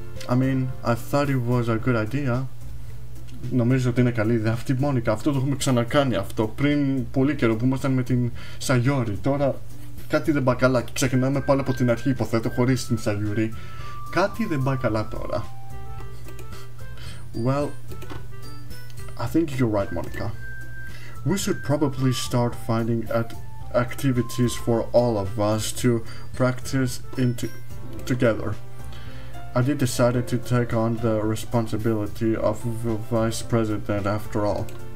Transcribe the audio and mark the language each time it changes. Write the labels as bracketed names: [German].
[English] I mean, I thought it was a good idea. [Greek] Νομίζω ότι είναι καλή ιδέα αυτή, Μόνικα. Αυτό το έχουμε ξανακάνει αυτό πριν πολύ καιρό που ήμασταν με την sayori. Τώρα κάτι δεν πάει καλά και ξεκινάμε πάλι από την αρχή, υποθέτω, χωρίς την sayori. Κάτι δεν πάει καλά τώρα. [English] Well, I think you're right, Monika. We should probably start finding activities for all of us to practice together. I did decided to take on the responsibility of the vice president after all.